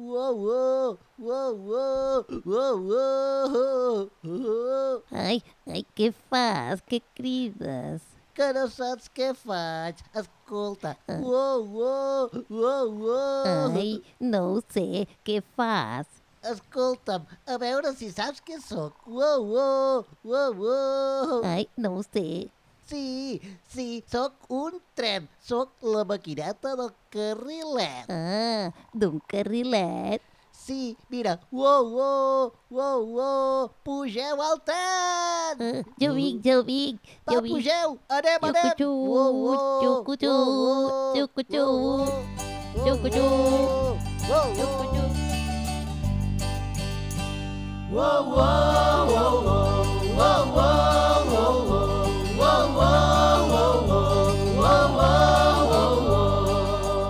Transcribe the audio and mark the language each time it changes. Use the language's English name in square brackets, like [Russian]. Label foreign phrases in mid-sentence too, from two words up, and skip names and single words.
[Catalan] Uou, uou, uou, uou, uou, uou. Ai, què fas? Què crides? Que no saps què faig. Escolta. Ah. Uou, uou, uou, uou. Ai, no ho sé, què fas? Escolta'm, a veure si saps què sóc. Uou, uou, uou, uou. Ai, no ho sé. Sí, sóc un tren. Sóc la maquineta del carrilet. Ah, d'un carrilet? Sí, mira. Uou, uou, uou, uou. Pugeu al tren! Jo vinc, jo vinc, Va, jo vinc. pugeu! Anem, anem! Xucu-xu, Uou, uou, xucu-xu, uou, uou, xucu-xu, uou, uou, xucu-xu, uou, uou, xucu-xu. uou, uou, uou, uou, uou, uou, uou, uou, uou.